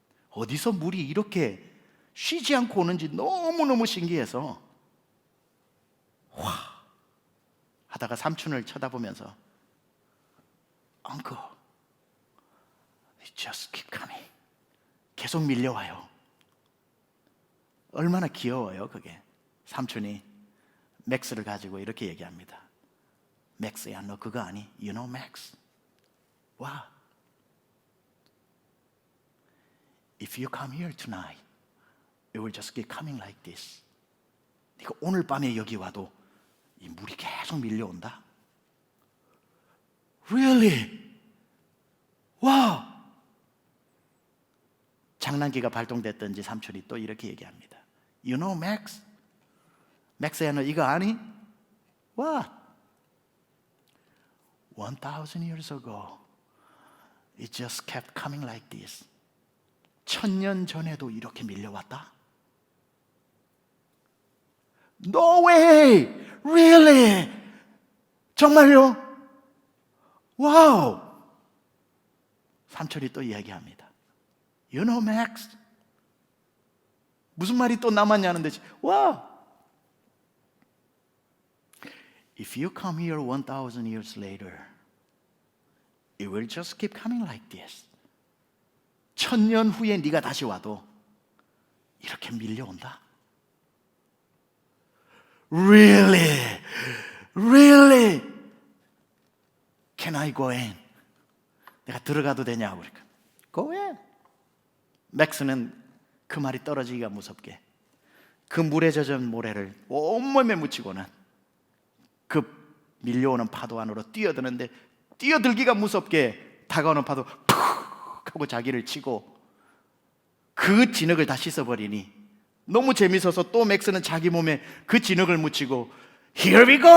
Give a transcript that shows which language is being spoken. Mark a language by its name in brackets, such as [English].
[Korean] 어디서 물이 이렇게 쉬지 않고 오는지 너무너무 신기해서 와 하다가 삼촌을 쳐다보면서 [English] Uncle, it just keep coming. [Korean] 계속 밀려와요. 얼마나 귀여워요 그게. 삼촌이 맥스를 가지고 이렇게 얘기합니다. 맥스야, 너 그거 아니? [English] You know Max? 와, if you come here tonight, it will just keep coming like this. [Korean] 네가 오늘 밤에 여기 와도 이 물이 계속 밀려온다. [English] Really? 와! [Korean] 장난기가 발동됐던지 삼촌이 또 이렇게 얘기합니다. [English] You know Max? [Korean] 맥스야, 너 이거 아니? What? [English] 1,000 years ago, it just kept coming like this. [Korean] 1000년 전에도 이렇게 밀려왔다? [English] No way! Really? [Korean] 정말요? 와우! 삼촌이 또 이야기합니다. [English] You know Max? [Korean] 무슨 말이 또 남았냐는 듯이 와! [English] If you come here 1,000 years later, it will just keep coming like this. [Korean] 1000년 후에 네가 다시 와도 이렇게 밀려온다. [English] Really? Really? Can I go in? [Korean] 내가 들어가도 되냐고 그러니까 [English] Go in. [Korean] 맥스는 그 말이 떨어지기가 무섭게 그 물에 젖은 모래를 온몸에 묻히고는 그 밀려오는 파도 안으로 뛰어드는데 뛰어들기가 무섭게 다가오는 파도 푹 하고 자기를 치고 그 진흙을 다 씻어버리니 너무 재밌어서 또 맥스는 자기 몸에 그 진흙을 묻히고 [English] Here we go!